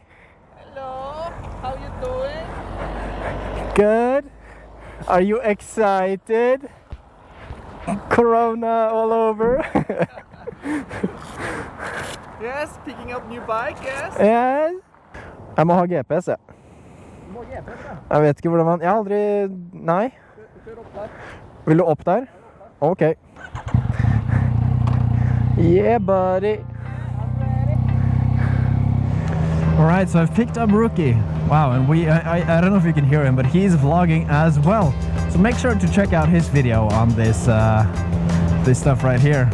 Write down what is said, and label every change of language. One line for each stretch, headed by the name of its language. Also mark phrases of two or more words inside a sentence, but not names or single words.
English: Hello, how you doing? Good. Are you excited? Corona all over. Yes, picking up new bike, yes. Yes.
Norwegian: Jeg må ha GPS, jeg. Du må ha GPS, ja. Jeg vet ikke hvordan man... Jeg har aldri... Nei. Kjør opp der. Vil du opp der?
English: Ok. Yeah, buddy. Alright, so I've picked up Rookie. Wow, and I don't know if you can hear him, but he's vlogging as well. So make sure to check out his video on this stuff right here.